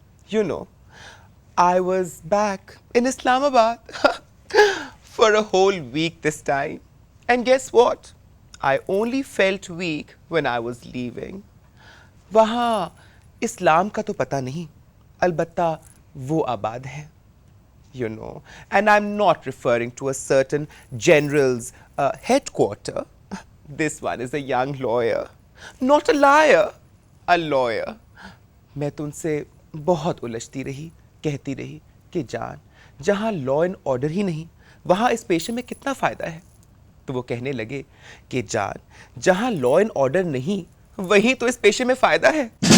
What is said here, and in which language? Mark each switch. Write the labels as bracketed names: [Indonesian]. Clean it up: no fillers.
[English] You know, I was back in Islamabad for a whole week this time. And guess what? I only felt weak when I was leaving. [Hindi] वहाँ इस्लाम का तो पता नहीं, अलबत्ता वो आबाद हैं. [English] You know, and I'm not referring to a certain general's headquarter. This one is a young lawyer, not a liar, a lawyer. [Hindi] मैं तो उनसे बहुत उलझती रही, कहती रही कि जान, जहाँ लॉ एंड ऑर्डर ही नहीं, वहाँ इस पेशे में कितना फ़ायदा है. तो वो कहने लगे कि जान, जहाँ लॉ एंड ऑर्डर नहीं, वहीं तो इस पेशे में फ़ायदा है.